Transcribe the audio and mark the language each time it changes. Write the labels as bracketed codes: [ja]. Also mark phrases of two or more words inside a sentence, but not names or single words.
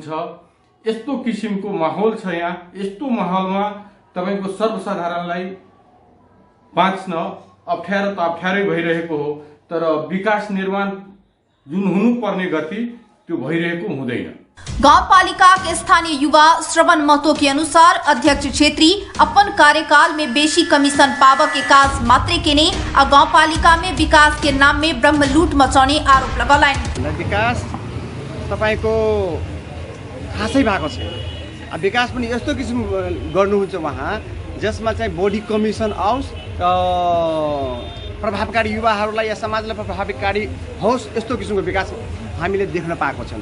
[ne] यस्तो किसिमको माहौल छ यहाँ। यस्तो माहौलमा तपाईको सर्वसाधारणलाई बाँच्न अप्ठ्यारो त अप्ठ्यारै भइरहेको हो, तर विकास निर्माण जुन हुनुपर्ने गति त्यो भइरहेको हुँदैन। [mai] गाउँपालिका के स्थानीय युवा श्रवण महतो के अनुसार अध्यक्ष छेत्री अपन कार्यकाल में बेसी कमीशन पाव के काज मात्रै के ने गाउँपालिका में विकास के नाम में ब्रह्म लूट [ne] मचाउने आरोप लगाइन्। विकास तपाईको खासै भएको छैन। विकास पनि यस्तो किसिम गर्नुहुन्छ उहाँ जसमा चाहिँ बढी कमिसन आओस्, प्रभावकारी युवाहरूलाई या समाजलाई प्रभावकारी होस्, यस्तो किसिमको विकास हामीले देख्न पाएको छैन।